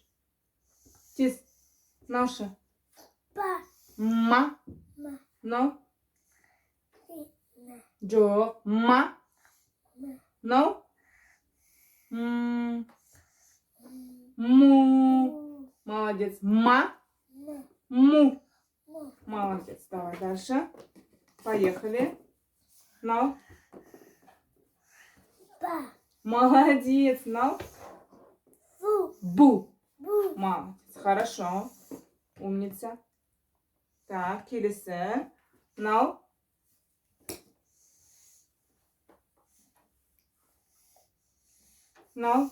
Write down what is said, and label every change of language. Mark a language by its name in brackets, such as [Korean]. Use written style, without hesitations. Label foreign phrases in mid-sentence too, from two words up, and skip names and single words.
[Kazakh] Тез. Мынаушы. Ма. Мынау. Жоқ. Ма. Мынау. Му. Молодец. Ма. [Russian] Му. Молодец. Давай дальше. Поехали. [Kazakh] Мынау. Молодец. Мынау. [Russian] Бу. Молодец. Хорошо. Умница. Так, келесі. [Kazakh] Мынау. Мынау.